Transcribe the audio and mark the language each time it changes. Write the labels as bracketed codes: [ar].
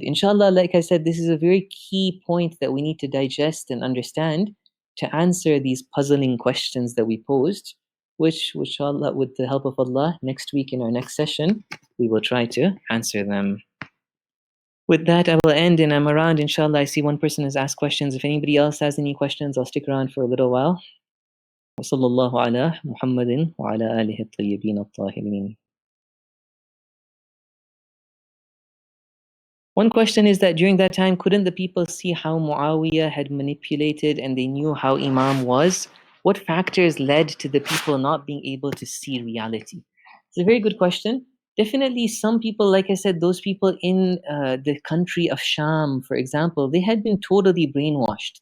[en] Inshallah, like I said, this is a very key point that we need to digest and understand to answer these puzzling questions that we posed, which, inshallah, with the help of Allah, next week in our next session, we will try to answer them. With that, I will end, and I'm around, inshallah. I see one person has asked questions. If anybody else has any questions, I'll stick around for a little while. [ar] وصلى الله على محمد وعلى آله الطيبين الطاهرين. [en] One question is that during that time, couldn't the people see how Muawiyah had manipulated and they knew how Imam was? What factors led to the people not being able to see reality? It's a very good question. Definitely some people, like I said, those people in the country of Sham, for example, they had been totally brainwashed.